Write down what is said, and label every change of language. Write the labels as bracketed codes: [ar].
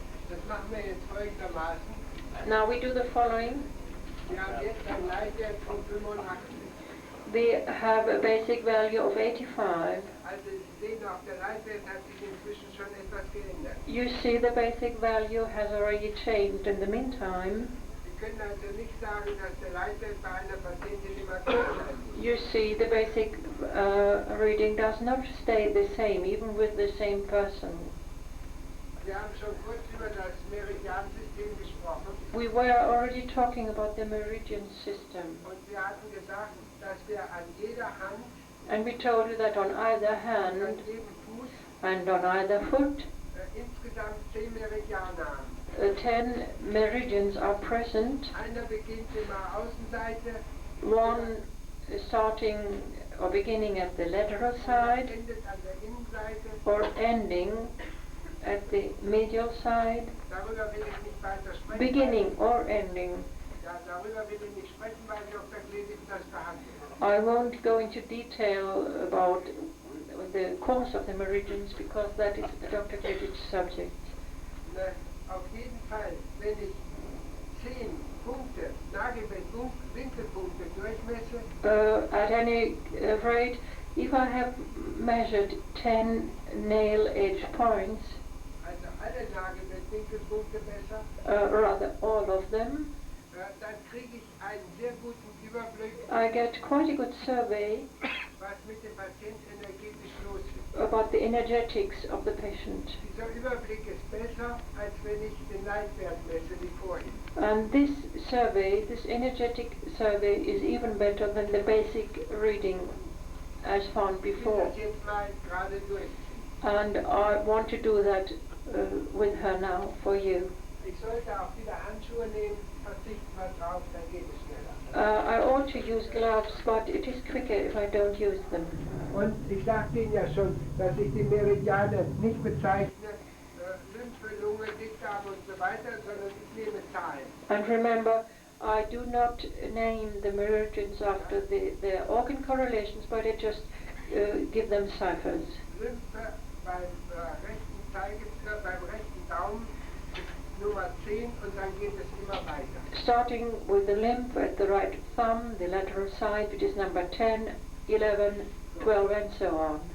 [de] Das machen wir jetzt folgendermaßen. [en] Now we do the following. [de] Wir haben jetzt einen Leitwert von 85. [en] We have a basic value of 85. [de] Also Sie sehen auch, der Leitwert hat sich inzwischen schon etwas geändert. [en] You see the basic value has already changed in the meantime. [de] Sie können also nicht sagen, dass der Leitwert bei einer Patientin immer gleich bleibt. [en] You see the basic reading does not stay the same, even with the same person. [de] Wir haben schon kurz über das Meridiansystem gesprochen [en] We were already talking about the meridian system. [de] und wir hatten gesagt, dass wir an jeder Hand [en] And we told you that on either [de] und an [en] hand [de] jedem Fuß [en] and on either foot, [de] insgesamt 10 Meridiane haben. [en] 10 meridians are present. [de] Einer beginnt immer Außenseite, [en] One starting or beginning at the lateral side [de] endet an der Innenseite. [en] or ending at the medial side, [de] Darüber will ich nicht weiter sprechen. [en] beginning or ending. [de] Ja, darüber will ich nicht sprechen, weil Dr. Gledig das behandelt. [en] I won't go into detail about the course of the meridians because that is Dr. Gledit's subject. [de] Auf jeden Fall, wenn ich 10 Punkte, Nagelwinkelpunkte durchmesse, [en] At any rate, if I have measured 10 nail edge points, [de] also alle Nagelwinkelpunkte besser, [en] rather all of them, [de] dann kriege ich einen sehr guten Überblick, [en] I get quite a good survey [de] was mit dem Patienten energetisch los ist. [en] about the energetics of the patient. [de] Dieser Überblick ist besser, als wenn ich den Leitwert messe wie vorhin. [en] And this survey, this energetic survey, is even better than the basic reading as found [de] Ich will [en] before. [de] das jetzt mal gerade durchziehen. [en] And I want to do that with her now for you. [de] Ich sollte auch wieder Handschuhe nehmen, verzichten wir drauf, dann geht es schneller. [en] I ought to use gloves, but it is quicker if I don't use them. [de] Und ich sagte Ihnen ja schon, dass ich die Meridiane nicht bezeichne, Lymphe, Lunge, Dickdarm und so weiter, sondern ich nehme Zahlen. [en] And remember, I do not name the meridians after the organ correlations, but I just give them ciphers. [de] Lymphe beim beim rechten Daumen ist Nummer 10 und dann geht es immer weiter. [en] Starting with the lymph at the right thumb, the lateral side, which is number 10, 11, 12, and so on.